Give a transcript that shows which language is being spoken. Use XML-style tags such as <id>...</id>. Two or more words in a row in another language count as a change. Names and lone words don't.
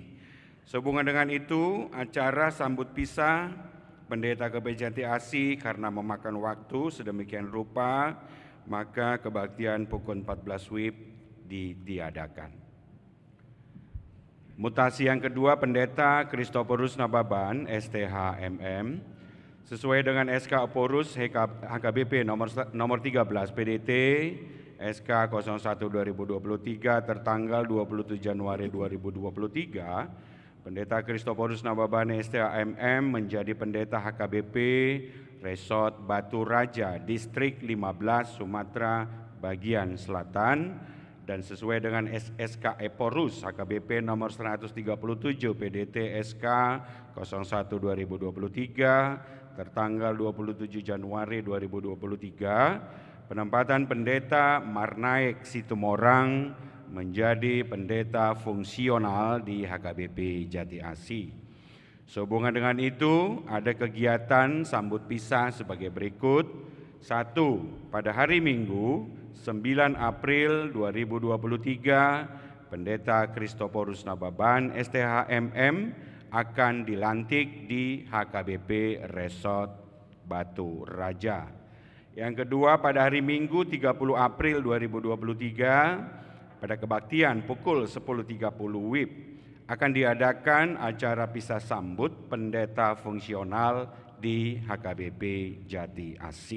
<id>Sehubungan dengan itu, acara sambut pisah pendeta HKBP Jati Asih karena memakan waktu sedemikian rupa, maka kebaktian pukul 14 WIB ditiadakan. Mutasi yang kedua, Pendeta Christophorus Nababan STH MM sesuai dengan SK Aporus HKBP nomor 13 PDT SK 01 2023 tertanggal 27 Januari 2023, Pendeta Kristoporus Nababane STHMM menjadi pendeta HKBP Resort Batu Raja, Distrik 15 Sumatera bagian Selatan, dan sesuai dengan SK Eporus HKBP nomor 137 PDT SK 01 2023 tertanggal 27 Januari 2023, penempatan pendeta Marnaek Situmorang menjadi pendeta fungsional di HKBP Jati Asih. Sehubungan dengan itu, ada kegiatan sambut pisah sebagai berikut. 1. Pada hari Minggu 9 April 2023, Pendeta Kristoporus Nababan STHMM akan dilantik di HKBP Resort Batu Raja. Yang kedua, pada hari Minggu 30 April 2023, pada kebaktian pukul 10.30 WIB, akan diadakan acara pisah sambut pendeta fungsional di HKBP Jati Asih.</id>